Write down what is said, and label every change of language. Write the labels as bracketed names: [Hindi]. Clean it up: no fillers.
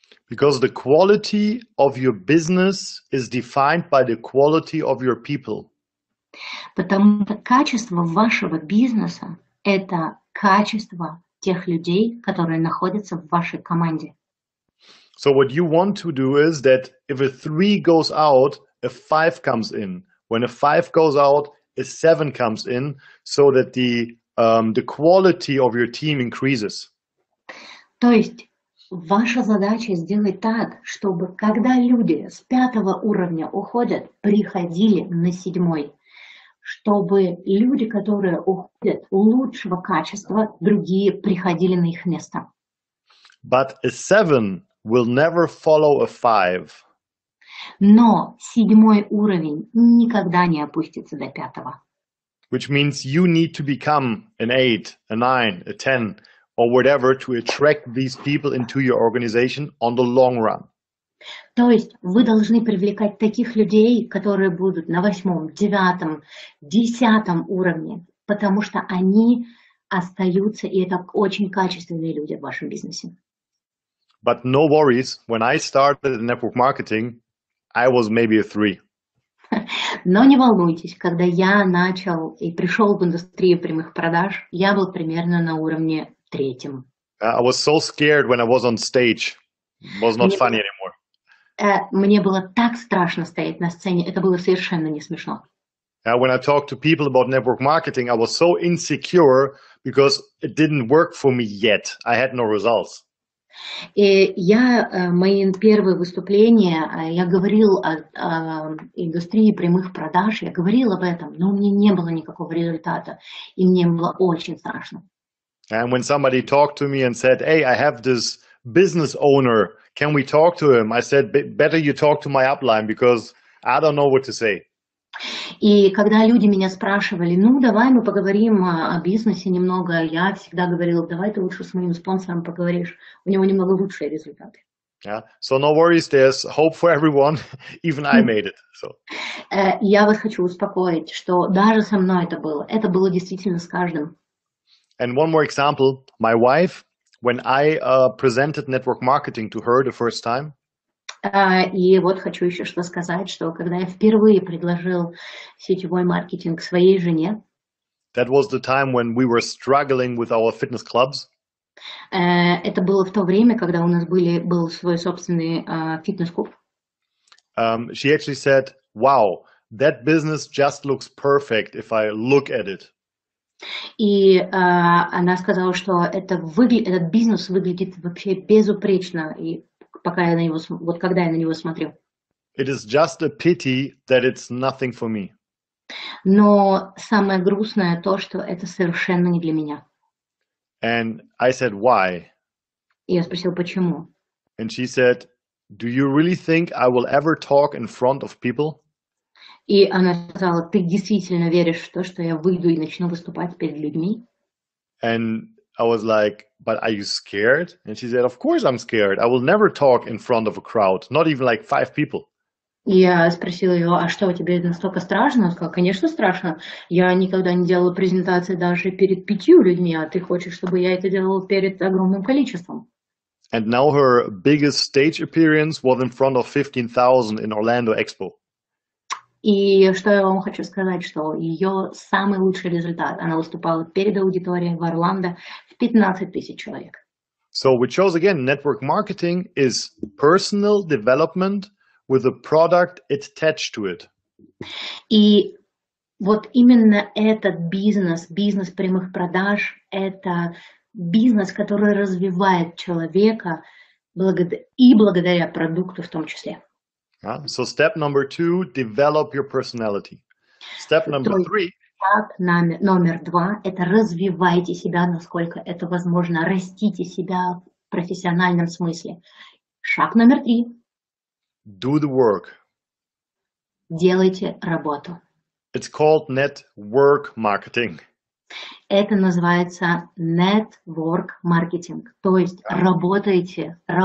[English] Because the quality of your business is defined by the quality of your people. [Russian] Потому что качество вашего бизнеса – это качество тех людей, которые находятся в вашей команде. [English] So what you want to do is that if a 3 goes out, a 5 comes in. When a 5 goes out, a 7 comes in, so that the quality of your team increases. [Russian] То есть ваша задача сделать так, чтобы когда люди с 5 уровня уходят, приходили на 7, чтобы люди, которые уходят лучшего качества, другие приходили на их место. [English] But a 7 will never follow a 5. [Russian] Но 7 уровень никогда не опустится до 5. [English] Which means you need to become an 8, a 9, a 10, or whatever to attract these people into your organization on the long run. [Russian] То есть вы должны привлекать таких людей, которые будут на 8, 9, 10 уровне, потому что они остаются, и это очень качественные люди в вашем бизнесе. [English] But no worries, when I started in network marketing, I was maybe a 3. [Russian] Но не волнуйтесь, когда я начал и пришел в индустрию прямых продаж, я был примерно на уровне 3. [English] I was so scared when I was on stage. It was not funny anymore. [Russian] Мне было так страшно стоять на сцене, это было совершенно не смешно. [English] When I talked to people about network marketing, I was so insecure because it didn't work for me yet. I had no results. [Russian] И мои первые выступления, я говорил о индустрии прямых продаж, я говорил об этом, но у меня не было никакого результата, и мне было очень страшно. [English] And when somebody talked to me and said, "Hey, I have this business owner, can we talk to him?" I said, "Better you talk to my upline because I don't know what to say. [Russian] И когда люди меня спрашивали, ну, давай мы поговорим о бизнесе немного, я всегда говорила, давай ты лучше с моим спонсором поговоришь, у него немного лучшие результаты. [English] Yeah. So no worries, there's hope for everyone. Even I made it. So. [Russian] Я вас хочу успокоить, что даже со мной это было действительно с каждым. [English] And one more example, my wife, when I presented network marketing to her the first time, [Russian] и вот хочу еще что сказать, что когда я впервые предложил сетевой маркетинг своей жене, [English] that was the time when we were struggling with our fitness clubs. [Russian] Это было в то время, когда у нас был свой собственный фитнес-клуб. [English] She actually said, wow, that business just looks perfect if I look at it. [Russian] И она сказала, что этот бизнес выглядит вообще безупречно, и когда я на него смотрю. [English] It is just a pity that it's nothing for me. [Russian] Но самое грустное то, что это совершенно не для меня. [English] And I said, why? [Russian] И я спросил, почему? [English] And she said, do you really think I will ever talk in front of people? [Russian] И она сказала, ты действительно веришь в то, что я выйду и начну выступать перед людьми? [English] And I was like, but are you scared? And she said, of course I'm scared. I will never talk in front of a crowd, not even like 5 people. [Russian] И я спросила ее, а что, тебе настолько страшно? Она сказала, конечно, страшно. Я никогда не делала презентации даже перед 5 людьми, а ты хочешь, чтобы я это делала перед огромным количеством. [English] And now her biggest stage appearance was in front of 15,000 in Orlando Expo. [Russian] И что я вам хочу сказать, что ее самый лучший результат, она выступала перед аудиторией в Орландо в 15 тысяч человек. [English] So which shows again, network marketing is personal development with a product attached to it. [Russian] И вот именно этот бизнес прямых продаж, это бизнес, который развивает человека благодаря продукту в том числе. [English] So step number 2, develop your personality. Step number 3. [Russian] Шаг номер 2 – это развивайте себя, насколько это возможно, растите себя в профессиональном смысле. Шаг номер 3. [English] Do the work. [Russian] Делайте работу. [English] It's called network marketing. [Russian] Это называется network marketing, то есть работайте.